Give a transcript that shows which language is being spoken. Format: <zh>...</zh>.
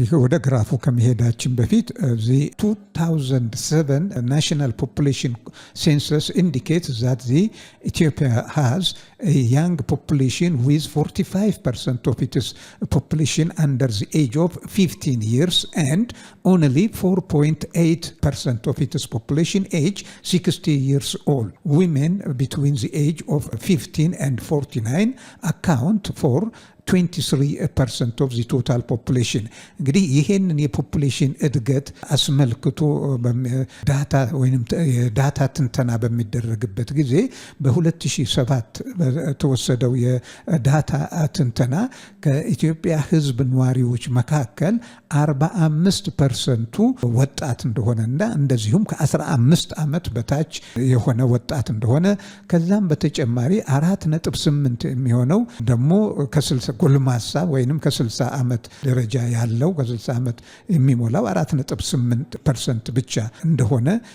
<am>ወደ ግራፉ ከመሄዳችን በፊት</am> <en>the 2007 national population census indicates that the Ethiopia has a young population with 45% of its population under the age of 15 years and only 4.8% of its population age 60 years old. Women between the age of 15 and 49 account for 23% of the total population.</en> <am>እንግዲህ ይሄንን የፖፑሌሽን እድገት አስመልክቶ ዳታ ወይም ዳታ ትንተና በሚደረግበት ጊዜ በ2007 በተወሰደው የዳታ ትንተና ከኢትዮጵያ ህዝብ ነዋሪዎች መካከል 45% ወጣት እንደሆነና እንደዚሁም ከ15 ዓመት በታች የሆነ ወጣት እንደሆነ ከዛም በተጨማሪ 4.8 የሚሆነው ደግሞ ከ60 ጎልማሳ ወይንም ከ60 ዓመት ደረጃ ያለው ከ60 ዓመት የሚሞላው 4.8% ብቻ እንደሆነ</am>